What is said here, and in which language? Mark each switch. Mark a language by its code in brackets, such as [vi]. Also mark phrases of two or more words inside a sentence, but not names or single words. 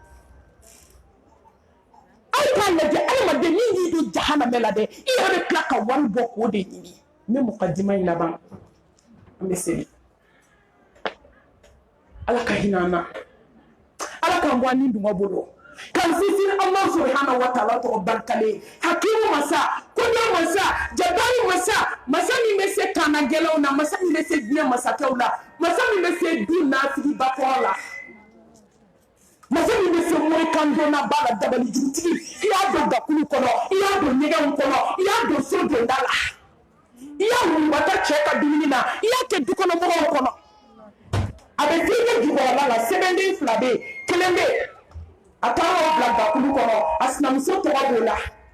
[bm] aw k'a lajɛ adamaden min y'i don jahanama la dɛ i yɛrɛ bɛ tila ka wari bɔ k'o de ɲini n bɛ mukadima in laban an bɛ seli ala ka hinɛ an na ala k'an bɔ an ni dungɔ bolo kan sinsin [ar] Allah subhanahu wa ta'ala [bm] tɔgɔ barikalen hakimu masa kodɔn masa jabari masa min bɛ se kaana gɛlɛnw na masa min bɛ se diɲɛ masakɛw la masa min bɛ se du naafigi bakɔrɔ la masa min bɛ se morikan donna ba la dabali jurutigi i y'a don gakulu kɔnɔ i y'a don ɲɛgɛnw kɔnɔ i y'a don so donda la i y'a wulibata cɛ ka dumuni na i y'a kɛ dukɔnɔmɔgɔw kɔnɔ a bɛ f'i ye jukɔrɔla la sɛbɛnden 2 bɛ yen 1 bɛ yen a taara bila gakulu kɔnɔ a sinamuso tɔgɔ b'o la